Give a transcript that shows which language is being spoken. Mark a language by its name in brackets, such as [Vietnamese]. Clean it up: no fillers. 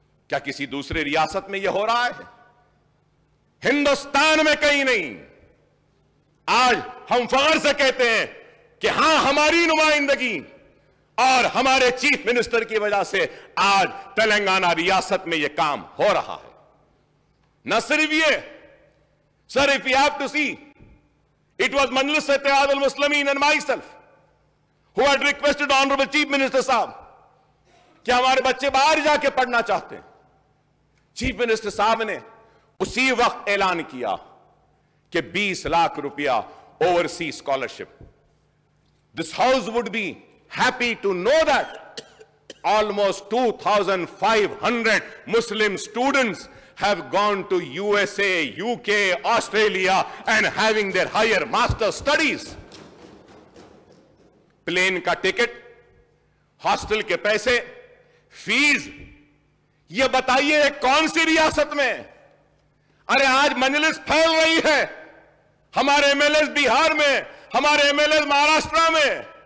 [Urdu] کیا کسی دوسرے ریاست میں یہ ہو رہا ہے؟ ہندوستان میں کہیں نہیں. آج ہم فخر سے کہتے ہیں کہ ہاں ہماری نمائندگی اور ہمارے چیف منسٹر کی وجہ سے آج تلنگانہ ریاست میں یہ کام ہو رہا ہے. نہ صرف یہ, [English] sir, if you have to see, it was Majlis-e-Ittehadul Muslimeen and myself who had requested Honorable Chief Minister [Urdu] صاحب کہ ہمارے بچے باہر جا کے پڑھنا چاہتے ہیں. چیف منسٹر صاحب نے اسی وقت اعلان کیا کہ 20 لاکھ روپیہ overseas scholarship. [English] This house would be happy to know that almost 2,500 Muslim students have gone to USA, UK, Australia and having their higher master studies. [Urdu] Plane کا ٹکٹ, ہاسٹل کے پیسے, فیس, یہ بتائیے کون سی ریاست میں؟ ارے آج مجلس پھیل رہی ہے, ہمارے MLAs بہار میں, ہمارے MLAs مہاراشٹرا میں.